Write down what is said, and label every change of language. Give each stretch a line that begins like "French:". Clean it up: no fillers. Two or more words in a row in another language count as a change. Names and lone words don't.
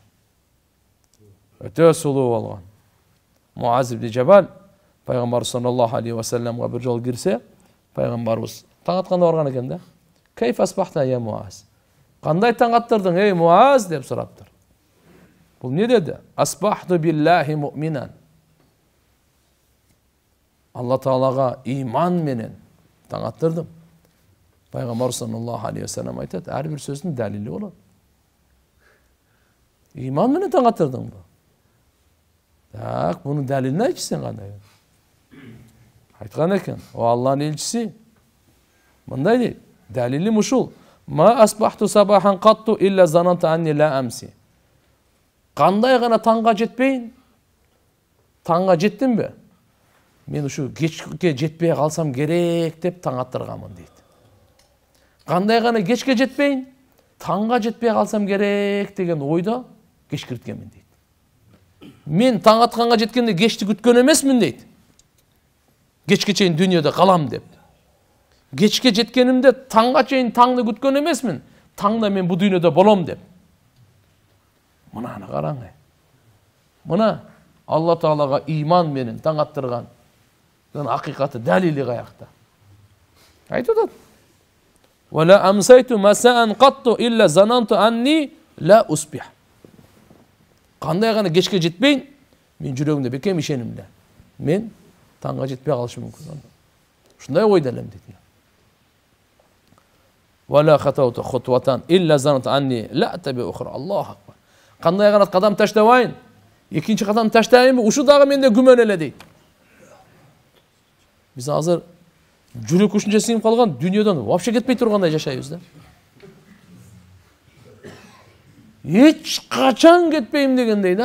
Kyrgyz: Өтө сулуу болгон. Муаз ибн Жабал пайгамбар
Arabic: صلى الله عليه و
Kyrgyz: салламга бир жол кирсе, пайгамбарыбыз таң атканда барган экен да.
Arabic: كيف أصبحت يا معاذ?
Kyrgyz: Кандай таң аттырдың, эй Муаз деп сураптыр. Бул не деди?
Arabic: أصبحت بالله مؤمنا.
Kyrgyz: Алла Таалага иман менен таң аттырдым. Пайгамбар
Arabic: صلى الله عليه وسلم
Kyrgyz: айтат, ар бир сөздүн далили болот. Иман менен таң аттырдың бу. Так, бунун далилини айтчы сен кандай? Айткан экен, о Алланын элчиси. Мындай дейт, далилим ушул.
Arabic: ما أصبحت صباحا قط إلا ظننت أني لا أمسي.
Kyrgyz: Кандай гана таңга жетпейин? Таңга жеттим бе? Мен ушу кечке жетпей калсам керек деп таң аттырганмын дейт. Кандай гана кечке жетпейин? Таңга жетпей калсам керек деген ойдо кечкирткенмин дейт. Мен таң атканга жеткенде кечти күткөн эмесмин дейт. Кечке чейин дүйнөдө калам деп. Кечке жеткенимде таңга чейин таңды күткөн эмесмин. Таңда мен бу дүйнөдө болом деп. Мынаны караңыз. Мына Алла Таалага иман менен таң аттырган акыйкаты далили каякта. Айтып атат.
Arabic: ولا أمسيت مساء قط إلا ظننت أني لا أصبح.
Kyrgyz: Кандай гана кечке жетпейин, мен жүрөгүмдө бекем ишенимде. Мен таңга жетпей калышым мүмкүн. Ушундай ойдо элем дейт.
Arabic: ولا خطوت خطوة إلا ظننت أني لا أتبعها أخرى. الله أكبر.
Kyrgyz: Кандай гана кадам таштабайын, экинчи кадам таштайынбы, ушу дагы менде күмөн эле дейт. Биз азыр жүрөк ушунча сиңип калган, дүйнөдөн вообще кетпей тургандай жашайбыз да. Эч качан кетпейм дегендей да.